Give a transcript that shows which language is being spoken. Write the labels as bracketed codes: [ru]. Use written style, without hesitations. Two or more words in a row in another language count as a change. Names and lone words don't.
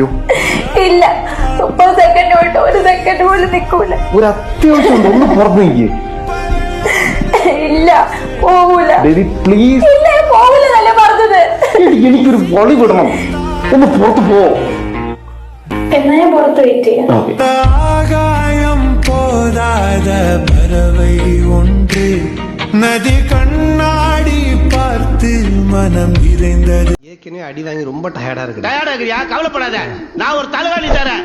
[ml] ഇല്ല, 30 സെക്കൻഡ് പോയിട്ട് 1 സെക്കൻഡ് പോലും നിൽക്കൂല. ഒരു അത്യാവശ്യം ഒന്ന് പുറത്ത് നിൽക്കേ. ഇല്ല, പോവൂല. ബേബി പ്ലീസ്. ഇല്ല, പോവൂല നല്ല പറഞ്ഞത്. എനിക്കൊരു വളി വിടണം, ഒന്ന് പുറത്ത് പോ. എന്നാ ഞാൻ പുറത്ത് വെയിറ്റ് ചെയ്യാം. [ta] ஆகாயம் போதாத பறவை ஒன்று நதி கண்ணாடி பார்த்து மனம் இறைந்தது. ஏற்கனவே அடி வாங்கி ரொம்ப டயர்டா இருக்கு. டயர்டா இருக்கிறியா? கவலைப்படாத, நான் ஒரு தலைவாணி தரேன்.